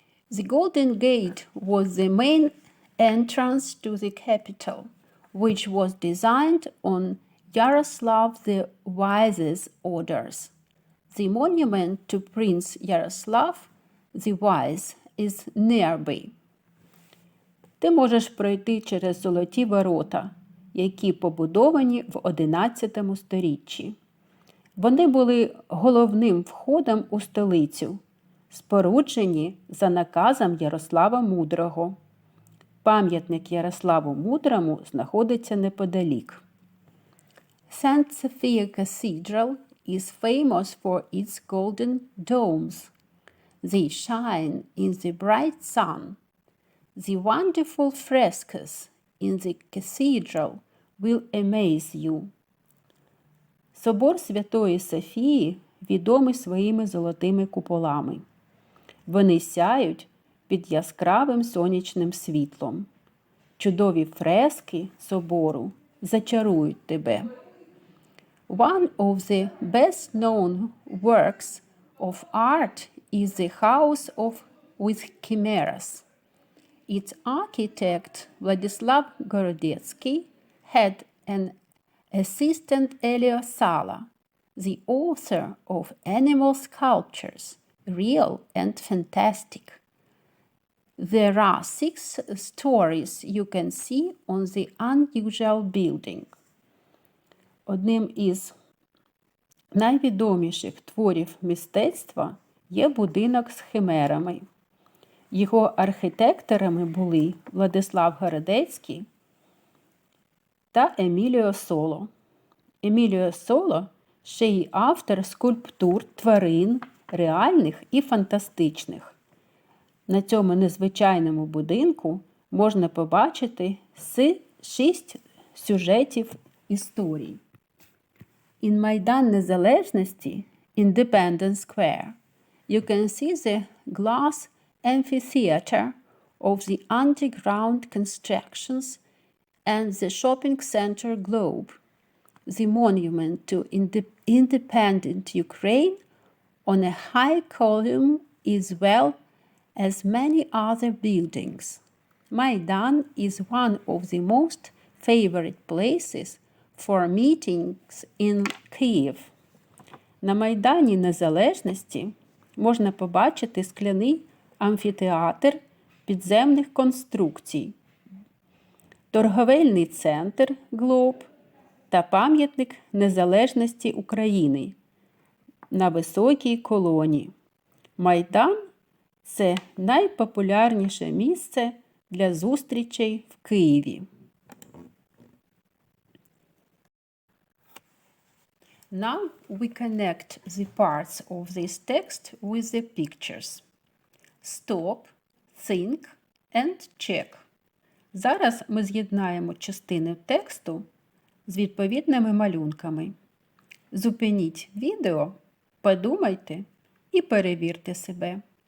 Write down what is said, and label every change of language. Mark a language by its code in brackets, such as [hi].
[en] The Golden Gate was the main entrance to the capital, which was designed on Yaroslav the Wise's orders. The monument to Prince Yaroslav the Wise is nearby. [uk] Ти можеш пройти через золоті ворота, які побудовані в 11 сторіччі. Вони були головним входом у столицю, споруджені за наказом Ярослава Мудрого. Пам'ятник Ярославу Мудрому знаходиться неподалік. [en] St. Sophia Cathedral is famous for its golden domes. They shine in the bright sun. The wonderful frescoes in the cathedral will amaze you. [uk] Собор Святої Софії відомий своїми золотими куполами. Вони сяють під яскравим сонячним світлом. Чудові фрески собору зачарують тебе. [en] One of the best-known works of art is the House with Chimeras. Its architect Vladislav Gorodetsky had an assistant Elio Sala, the author of animal sculptures, real and fantastic. There are 6 stories you can see on the unusual building. [uk] Одним із найвідоміших творів мистецтва є будинок з химерами. Його архітекторами були Владислав Городецький та Еміліо Соло. Еміліо Соло ще й автор скульптур тварин, реальних і фантастичних. На цьому незвичайному будинку можна побачити 6 сюжетів історій. [en] In Майдан Незалежності, Independence Square, you can see the glass amphitheater of the underground constructions and the shopping center Globe, the monument to independent Ukraine on a high column as well as many other buildings. Maidan is one of the most favorite places for meetings in Kyiv. [uk] На Майдані Незалежності можна побачити скляний амфітеатр підземних конструкцій, торговельний центр Глоб та пам'ятник Незалежності України на Високій Колоні. Майдан – це найпопулярніше місце для зустрічей в Києві. [en] Now we connect the parts of this text with the pictures. Stop, think and check. [uk] Зараз ми з'єднаємо частини тексту з відповідними малюнками. Зупиніть відео, подумайте і перевірте себе.